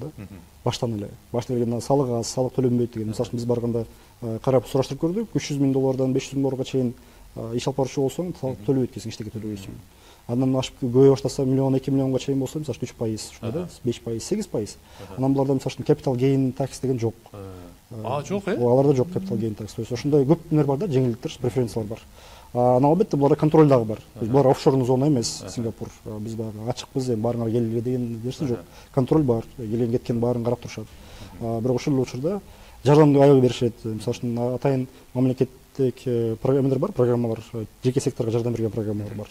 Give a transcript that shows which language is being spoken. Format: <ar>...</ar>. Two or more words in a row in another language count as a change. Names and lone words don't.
<ky>Баштан эле. Башта келгенде салык аз, салык төлөнбөйт деген. Мисалы үчүн биз барганда карап сураштырып көрдүк, 300 миң доллардан 500 миң долларга чейин иш алып барчу болсоң, салык төлөбөйт экенсиң, эчтеке төлөбөйсүң. Андан ашып көбөйө баштаса миллион, 2 миллионго чейин болсо, мисалы 3%, ушундай да, 5%, 8%. Анан буларда мисалы үчүн</ky> <en>capital gain tax</en> <ky>деген жок. Жок, Аларда жок</ky> <en>capital gain tax.</en> <ru>То есть</ru> <ky>ошондой көп нер бар да, жеңилдиктер, преференциялар бар. Анан албетте буларда контроль дагы бар. Булар</ky> <ru>офшорный зона</ru> <ky>эмес, Сингапур. Биз баягы ачыкпыз, эми баарыңар келгиле деген нерсе жок. Контроль бар, келген кеткен баарын карап турушат. Бирок ошол эле учурда жардамды аябай беришет. Мисалы үчүн атайын мамлекеттик программалар бар, программалар, жеке секторго жардам берген программалар бар.</ky>